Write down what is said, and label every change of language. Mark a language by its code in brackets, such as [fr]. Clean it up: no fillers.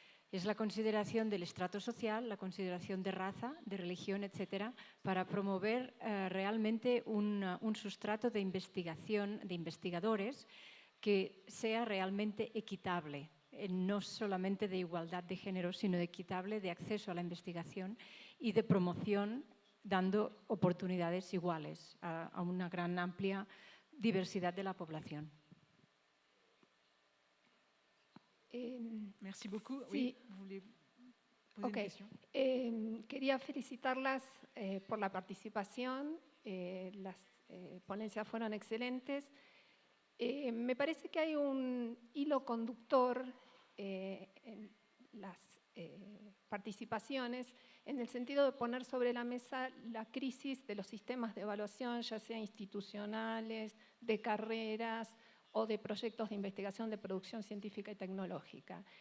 [es] Es la consideración del estrato social, la consideración de raza, de religión, etcétera, para promover realmente un sustrato de investigación, de investigadores, que sea realmente equitable. No solamente de igualdad de género, sino de equitable, de acceso a la investigación y de promoción, dando oportunidades iguales a una gran amplia diversidad de la población. [fr] Merci beaucoup. [es] Sí. [fr] Oui, vous voulez poser une question? [es] Quería felicitarlas por la participación. Las ponencias fueron excelentes. Me parece que hay un hilo conductor en las participaciones en el sentido de poner sobre la mesa la crisis de los sistemas de evaluación, ya sea institucionales, de carreras o de proyectos de investigación de producción científica y tecnológica.